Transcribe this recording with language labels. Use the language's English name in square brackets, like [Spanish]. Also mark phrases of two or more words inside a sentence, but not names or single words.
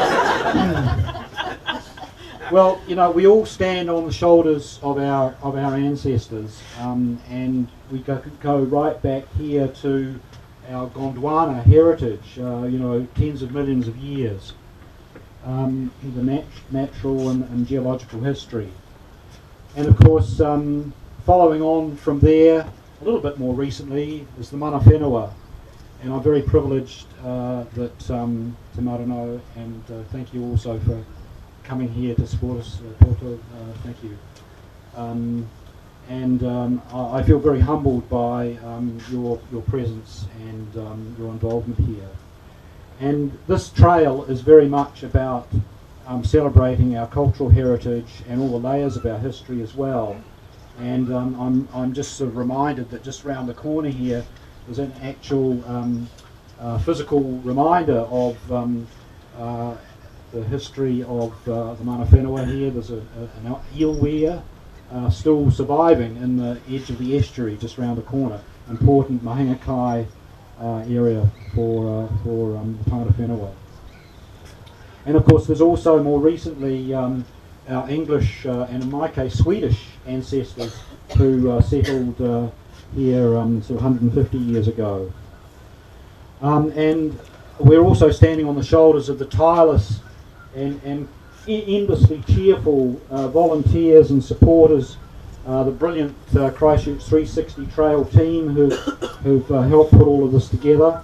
[English] Well, you know, we all stand on the shoulders of our ancestors, and we go right back here to our Gondwana heritage, you know, tens of millions of years, the natural and geological history. And of course, following on from there, a little bit more recently, is the [Māori] mana whenua. [English] And I'm very privileged that to Marino, and thank you also for coming here to support us, Porto, thank you. I feel very humbled by your presence and your involvement here. And this trail is very much about celebrating our cultural heritage and all the layers of our history as well. And I'm just sort of reminded that just round the corner here there's an actual physical reminder of the history of the [Māori] mana whenua [English] here. There's an iowea still surviving in the edge of the estuary just round the corner. Important mahingakai area for the [Māori] mana whenua. [English] And of course there's also more recently our English and in my case Swedish ancestors who settled here sort of 150 years ago. And we're also standing on the shoulders of the tireless and endlessly cheerful volunteers and supporters, the brilliant Christchurch 360 Trail team who've helped put all of this together.